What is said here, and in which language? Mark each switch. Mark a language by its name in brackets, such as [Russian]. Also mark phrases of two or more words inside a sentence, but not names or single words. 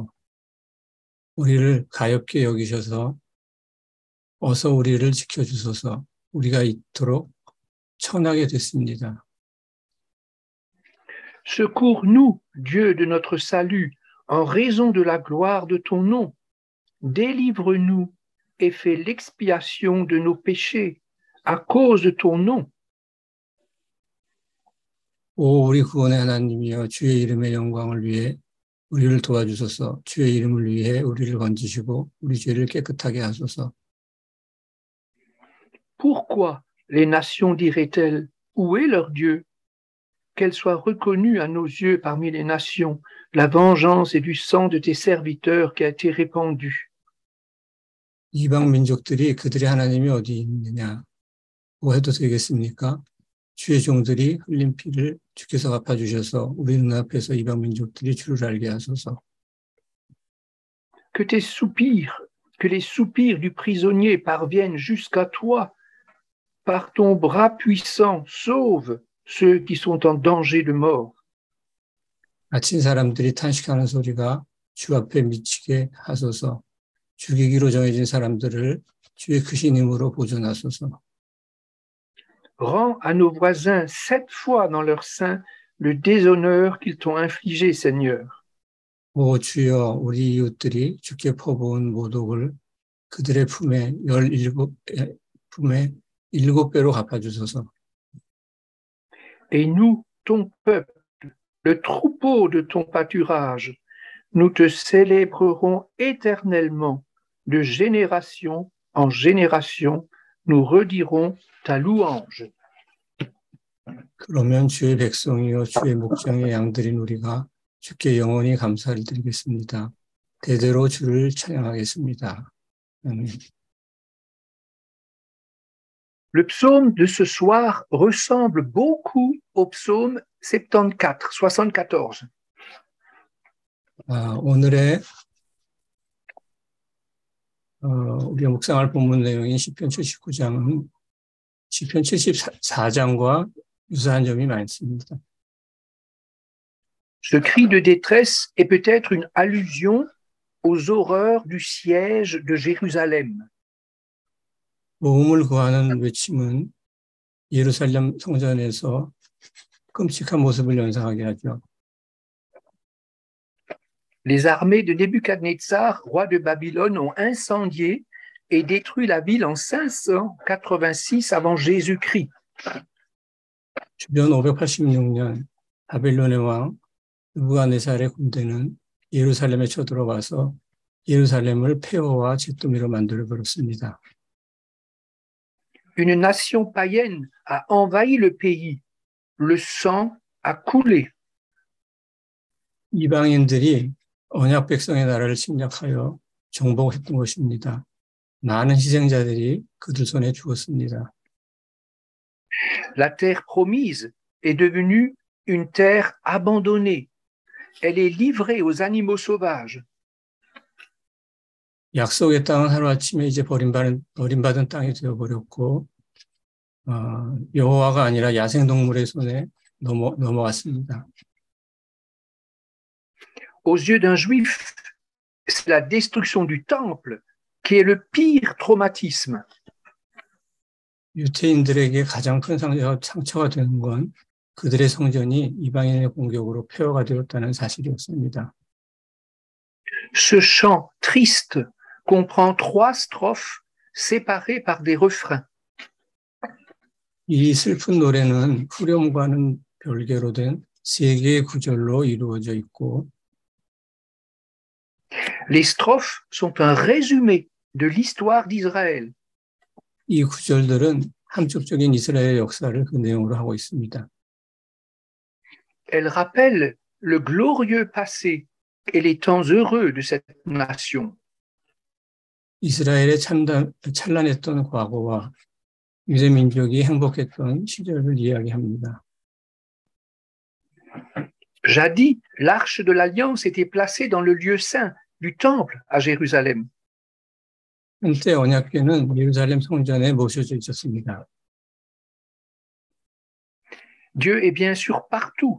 [Korean] 우리를 가엾게 여기셔서 어서 우리를 지켜주소서. 우리가 이토록 천하게 됐습니다. [French] Secours-nous, Dieu de notre salut, en raison de la gloire de ton nom. Délivre-nous et fais l'expiation de nos péchés à cause de ton nom. [Korean] 오 우리 구원의 하나님이여, 주의 이름의 영광을 위해 우리를 도와주소서. 주의 이름을 위해 우리를 건지시고 우리 죄를 깨끗하게 하소서. [French] Pourquoi les nations diraient-elles, où est leur Dieu? Qu'elle soit reconnue à nos yeux parmi les nations, la vengeance et du sang de tes serviteurs qui a été répandu. [Korean] 이방 민족들이 그들의 하나님이 어디 있느냐고 해도 되겠습니까? 주의 종들이 흘린 피를 주께서 갚아주셔서 우리 눈앞에서 이방 민족들이 주를 알게 하소서. [French] Que tes soupirs, que les soupirs du prisonnier parviennent jusqu'à toi. Par ton bras puissant, sauve ceux qui sont en danger de mort. [Korean] 갇힌 사람들이 탄식하는 소리가 주 앞에 미치게 하소서. 죽이기로 정해진 사람들을 주의 크신 힘으로 보존하소서. [French] Rends à nos voisins 7 fois dans leur sein le déshonneur qu'ils t'ont infligé, Seigneur. [Korean] 오 주여, 우리 이웃들이 주께 퍼부은 모독을 그들의 품에 7배로 갚아주소서. [French] Et nous, ton peuple, le troupeau de ton pâturage, nous te célébrerons éternellement, de génération en génération, nous redirons ta louange. [Korean] 그러면 주의 백성이요 주의 목장의 양들인 우리가 주께 영원히 감사를 드리겠습니다. 대대로 주를 찬양하겠습니다. 아멘. [French] Le psaume de ce soir ressemble beaucoup au psaume 74. [Korean] 오늘의 우리가 묵상할 본문 내용인 시편 79장은 시편 74장과 유사한 점이 많습니다. [French] Ce cri de détresse est peut-être une allusion aux horreurs du siège de Jérusalem. [Korean] 도움을 구하는 외침은 예루살렘 성전에서 끔찍한 모습을 연상하게 하죠. [French] Les armées de Nebuchadnezzar, roi de Babylone, ont incendié et détruit la ville en 586 avant Jésus-Christ. [Korean] 주변 586년 바벨론의 왕 느부갓네살의 군대는 예루살렘에 쳐들어와서 예루살렘을 폐허와 잿더미로 만들어버렸습니다. [French] Une nation païenne a envahi le pays. Le sang a coulé. [Korean] 이방인들이 언약 백성의 나라를 침략하여 정복했던 것입니다. 많은 희생자들이 그들 손에 죽었습니다. [French] La terre promise est devenue une terre abandonnée. Elle est livrée aux animaux sauvages. [Korean] 약속의 땅은 하루아침에 이제 버림받은 땅이 되어버렸고 여호와가 아니라 야생동물의 손에 넘어갔습니다. [French] Aux yeux d'un juif, c'est la destruction du temple qui est le pire traumatisme. [Korean] 유태인들에게 가장 큰 상처가 되는 건 그들의 성전이 이방인의 공격으로 폐허가 되었다는 사실이었습니다. [French] Ce chant triste comprend 3 strophes séparées par des refrains. [Korean] 이 슬픈 노래는 후렴과는 별개로 된 3개의 구절로 이루어져 있고 [French] Les strophes sont un résumé de l'histoire d'Israël. [Korean] 이 구절들은 함축적인 이스라엘의 역사를 그 내용으로 하고 있습니다. [French] Elles rappellent le glorieux passé et les temps heureux de cette nation. [Korean] 이스라엘의 찬란했던 과거와 유대 민족이 행복했던 시절을 이야기합니다. [French] Jadis, l'arche de l'alliance était placée dans le lieu saint du temple à Jérusalem. [Korean] 한때 언약궤는 예루살렘 성전에 모셔져 있었습니다. [French] Dieu est bien sûr partout.